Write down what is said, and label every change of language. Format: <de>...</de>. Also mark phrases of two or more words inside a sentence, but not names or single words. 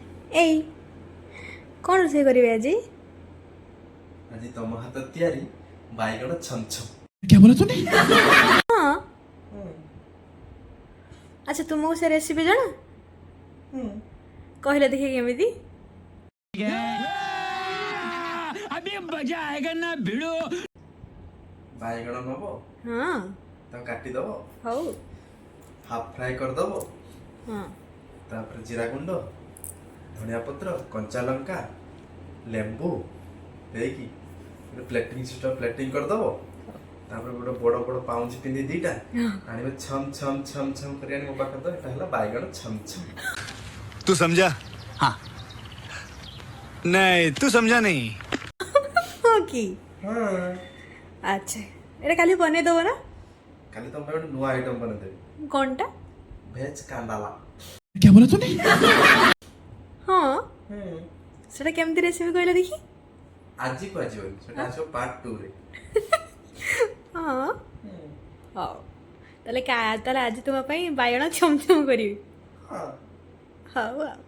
<or>ଏଇ କ'ଣ ରୋଷେଇ କରିବେ ଆଜି? ଆଜି ତମ ହାତ ତିଆରି ବାଇଗଣ ଛମଛମ।</or> <hi>क्या बोला तूने?</hi> <or>ହଁ ଆଚ୍ଛା ତୁମକୁ ସେ ରେସିପି ଜଣା? କହିଲେ ଦେଖି କେମିତି?</or> <hi>अभी मजा आएगा ना भिड़ो।</hi> <or>ବାଇଗଣ ନବ, ହଁ ତାକୁ କାଟିଦବ, ହଉ</or> <en>half fry</en> <or>କରିଦବ, ହଁ ତାପରେ ଜିରା ଗୁଣ୍ଡ, ଧନିଆ ପତ୍ର, କଞ୍ଚା ଲଙ୍କା, ଲେମ୍ବୁ ଦେଇକି ଗୋଟେ</or> <en>plating system</en> <or>ପ୍ଲେଟିଂ କରିଦବ। ତାପରେ ଗୋଟେ ବଡ଼ ବଡ଼ ପାଉଁଜି ପିନ୍ଧି ଦିଟା ଆଣିବେ, ଛମ ଛମ ଛମ ଛମ କରି ଆଣି ମୋ ପାଖରେ ତ ଏଟା ହେଲା ବାଇଗଣ ଛମଛମ।</or> <hi>तू समझा? हाँ नहीं तू समझा नहीं।</hi> <or>ହଁ କି? ହଁ, ଆଚ୍ଛା ଏଇଟା କାଲି ବନେଇ ଦେବ ନା? କାଲି ତମ ପାଇଁ ଗୋଟେ ନୂଆ ଆଇଟମ ବନେଇଦେବି, କ'ଣଟା? ଭେଜ କାଣ୍ଡାଲା।</or> <hi>क्या बोला तूने?</hi> <or>ହଁ ସେଟା କେମିତି ରେସିପି କହିଲେ ଦେଖି? ଆଜିକୁ ଆସିବନି, ସେଟା ଆସିବ ପାର୍ଟ 2 ରେ। ହଁ ହଉ ତାହେଲେ ତାହେଲେ ଆଜି ତୁମ ପାଇଁ ବାଇଗଣ ଛମଛମ କରିବି। ହଁ। ହଉ ଆଉ</or>